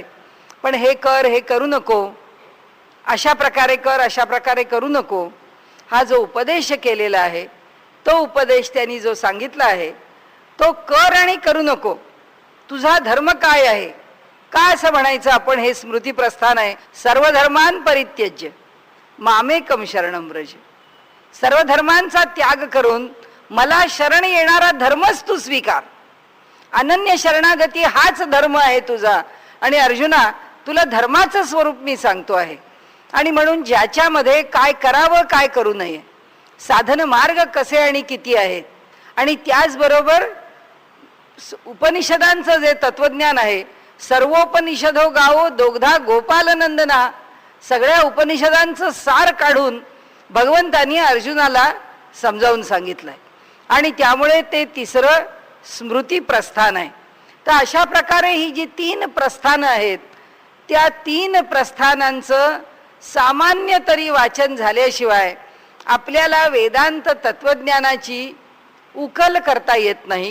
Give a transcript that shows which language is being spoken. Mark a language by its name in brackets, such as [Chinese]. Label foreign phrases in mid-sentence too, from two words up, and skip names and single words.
[Marathi] पण हे कर, हे करू नको, अशा प्रकारे कर, अशा प्रकारे करू नको, हा जो उपदेश केलेला आहे तो उपदेश त्यांनी जो सांगितला आहे तो कर आणि करू नको. तुझा धर्म काय आहे, का असं म्हणायचं आपण, हे स्मृती प्रस्थान आहे. [Sanskrit] सर्व धर्मान परित्यज्य मामेकम शरणम व्रज. [Marathi] सर्व धर्मांचा त्याग करून मला शरण येणारा धर्मच तू स्वीकार. अनन्य शरणागती हाच धर्म आहे तुझा. आणि अर्जुना तुला धर्माचं स्वरूप मी सांगतो आहे. आणि म्हणून ज्याच्यामध्ये काय करावं काय करू नये, साधन मार्ग कसे आणि किती आहेत, आणि त्याचबरोबर उपनिषदांचं जे तत्वज्ञान आहे, [Sanskrit] सर्वोपनिषदो गावो दोग्धा गोपाल नंदना, [Marathi] सगळ्या उपनिषदांचं सार काढून भगवंतांनी अर्जुनाला समजावून सांगितलंय. आणि त्यामुळे ते तिसरं स्मृती प्रस्थान आहे. तर अशा प्रकारे ही जी 3 प्रस्थानं आहेत त्या 3 प्रस्थानांचं सामान्य तरी वाचन झाल्याशिवाय आपल्याला वेदांत तत्वज्ञानाची उकल करता येत नाही.